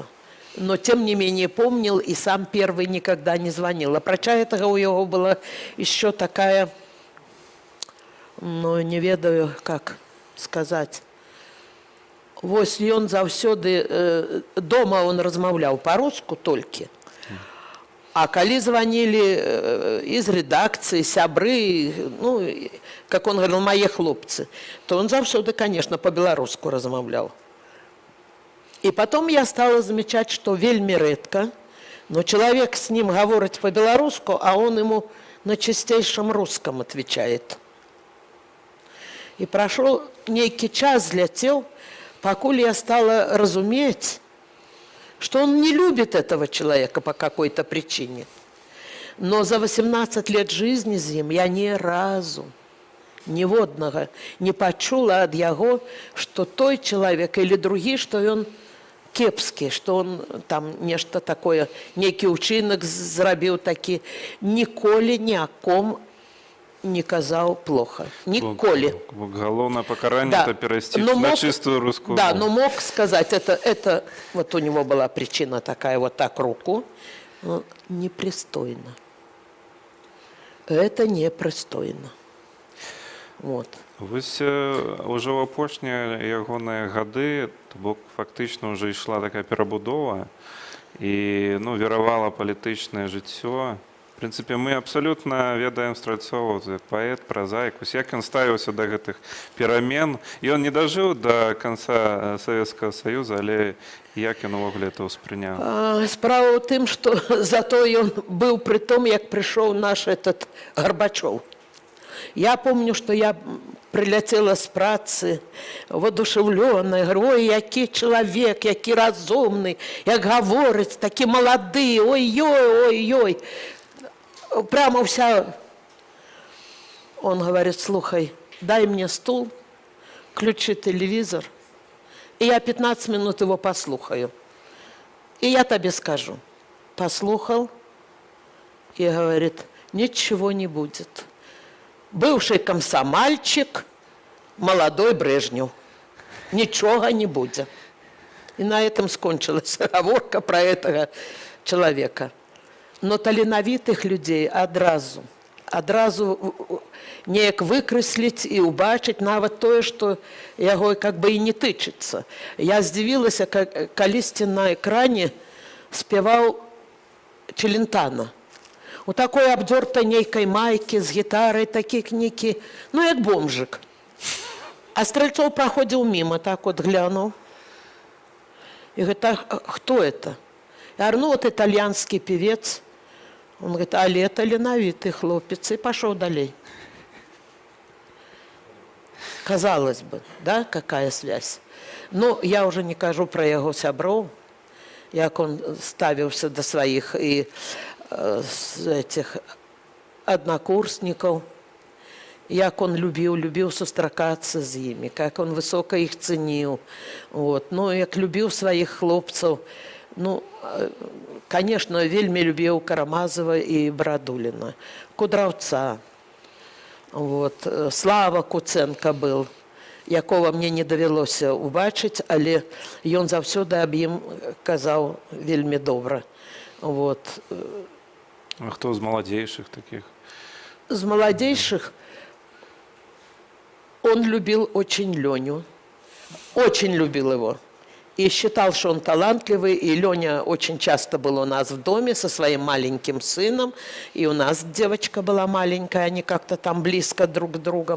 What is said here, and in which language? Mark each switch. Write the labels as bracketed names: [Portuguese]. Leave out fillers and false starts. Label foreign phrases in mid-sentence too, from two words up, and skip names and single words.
[Russian] Но тем не менее помнил и сам первый никогда не звонил. А проча этого у него была еще такая, ну, не ведаю, как сказать. [Belarusian] Вось ён заўсёды дома он размаўляў по-руску толькі. [Russian] А калі звонили из редакции, сябры, ну, как он говорил, мои хлопцы, то он заўсёды, конечно, [Belarusian] по-беларуску размаўляў. [Russian] И потом я стала замечать, что вельми редко, но человек с ним говорит по-белорусски, а он ему на чистейшем русском отвечает. И прошел некий час, летел, покуль я стала разуметь, что он не любит этого человека по какой-то причине. Но за 18 лет жизни с ним я ни разу, [Belarusian] ніводнага не пачула ад яго, что той человек или другі, что он кепскі, что он там нешта такое, некі ўчынак зрабіў такі, ніколі [Russian] ні о ком не [Belarusian] казаў плохо. Ніколі. Галоўнае пакаранне Да. это перайсці Но на мог- [Russian] чистую русскую Да, [Belarusian] мову. [Russian] но мог сказать, это вот у него была причина такая, вот так руку, ну, непристойно. Это непристойно. Вот. [Belarusian] Вось уже ў апошнія ягоныя гады, то бок фактычна ўжо ішла такая перабудова, і віравала палітычнае жыццё. В прынцыпе, мы абсалютна ведаем Стральцова як паэт, празаік, як ён ставіўся да гэтых перамен. Ён не дажыў да канца Савецкага Саюза, але як ён увогуле это ўспрыняў? Справа ў тым, што зато ён быў пры том, як прыйшоў наш этот Горбачов. Я помню, што я прыляцела з працы, воодушевленая, говорю, ой, які чалавек, які разумны, як гаворыць, такі малады, ой-ой, ой-ой. [Russian] Прямо вся... Он говорит, слухай, дай мне стул, включи телевизор, и я 15 минут его послухаю. И я тебе скажу. Послухал и говорит, ничего не будет. Бывший комсомольчик, молодой Брежнев. Ничего не будет. И на этом скончилась разговорка про этого человека. [Belarusian] Но таленавітых людей адразу неяк выкрэсліць і ўбачыць нават тое, што яго как бы і не тычыцца. Я здзівілася, калісьці на экране спяваў Челентано. У такой абдзёртай нейкай майкі з гітарай, такі кнікі, як бомжик. А Стральцов праходзіў міма, так вот глянуў. [Russian] І говорит, а кто это? Я говорю, вот итальянский певец. Он говорит, [Belarusian] але таленавіты хлопец, [Russian] и пошел далей. Казалось бы, да, какая связь. Но я уже не [Belarusian] кажу про яго сяброў, як он ставіўся [Russian] до своих и этих однокурсников, [Belarusian] як он любіў сустракацца з імі, [Russian] как он высока [Belarusian] іх цэніў. [Russian] Вот. [Belarusian] Як любіў сваіх хлопцаў. Конечно, вельмі любіў Карамазова і Брадуліна, Кудраўца. Вот. Слава Куценка был, якого мне не давялося убачыць, але ён заўсёды аб ім казаў вельмі добра. Вот. А хто з маладзейшых таких? [Russian] З маладзейшых он любил очень Леню, очень любил его. И считал, что он талантливый, и Леня очень часто был у нас в доме со своим маленьким сыном, и у нас девочка была маленькая, они как-то там близко друг к другу.